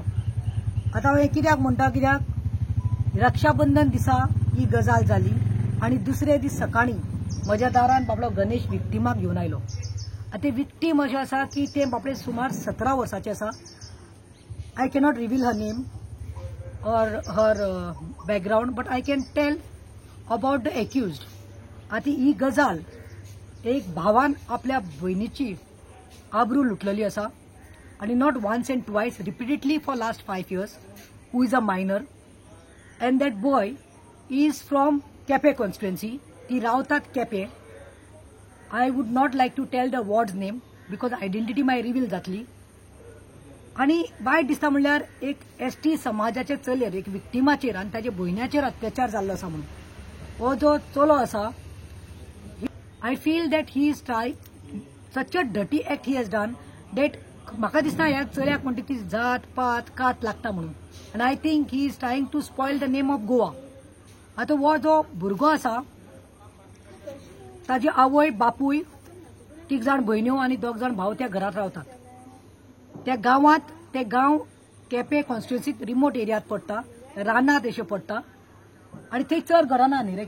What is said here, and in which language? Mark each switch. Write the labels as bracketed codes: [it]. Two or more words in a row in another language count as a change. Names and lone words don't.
[kok] आतां हांव कित्याक म्हणटा, कित्याक रक्षाबंधन दिसा ही गजाल जाली आणि दुसरे दीस सकाळी म्हज्या दारान बाबलो गणेश विक्टिमाक घेवन आयलो। आतां ते विक्टीम अशें आसा की ते बाबडे सुमार 17 वर्साचे आसा। [en] I cannot reveal her name और her background, But I can tell about the accused. [kok] आतां ही गजाल एक भावान आपल्या भयणीची आबरू लुटलेली आसा आणि [en] not once and twice, repeatedly for last 5 years, who is a minor and that boy is from केपें constituency। [kok] ती रावतात केपें। [en] I would not like to tell the ward's name because identity my reveal जातली। [kok] आणि वायट दिसता म्हणल्यार एक ST समाजाचे चलयेर, एक विक्टिमाचेर आनी ताचे भयण्याचेर अत्याचार जाल्लो आसा म्हणून हो जो चलो आसा, [en] I feel that he is trying such a dirty act he has done that [kok] म्हाका दिसता ह्या चल्याक म्हणटा ती जात पात कात लागता म्हणून, [en] and I think he is trying to spoil the name of Goa। [kok] आता हो जो भुरगो आसा ताजी आवय बापूय 3 जाण भयण्यो आणि 2 जाण भाव त्या घरात रावतात। त्या गावात ते गांव केपें कॉन्स्टिट्युएन्सीत रिमोट एरियात पडटा, रानात अशें पडटा आणि थंय चड घरां ना न्ही रे।